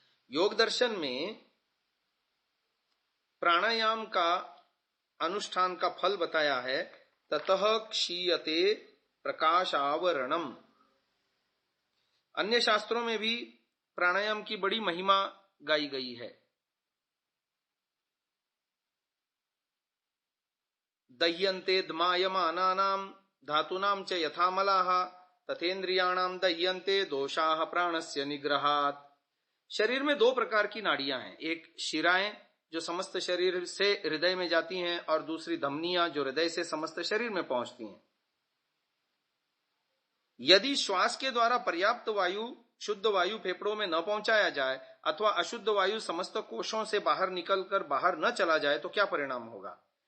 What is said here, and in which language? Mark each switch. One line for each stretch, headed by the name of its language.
Hindi: योग दर्शन में प्राणायाम का अनुष्ठान का फल बताया है,
Sanskrit: ततः क्षीयते प्रकाशावरणम।
Hindi: अन्य शास्त्रों में भी प्राणायाम की बड़ी महिमा गाई गई है।
Sanskrit: दह्यन्ते द्मायमानानां धातूनां च यथा मलाः तथेन्द्रियाणां दह्यन्ते दोषाः प्राणस्य निग्रहात्।
Hindi: शरीर में 2 प्रकार की नाड़ियां हैं, एक शिराएं जो समस्त शरीर से हृदय में जाती हैं, और दूसरी धमनियां जो हृदय से समस्त शरीर में पहुंचती हैं। यदि श्वास के द्वारा पर्याप्त वायु, शुद्ध वायु फेफड़ों में न पहुंचाया जाए अथवा अशुद्ध वायु समस्त कोशों से बाहर निकलकर बाहर न चला जाए तो क्या परिणाम होगा?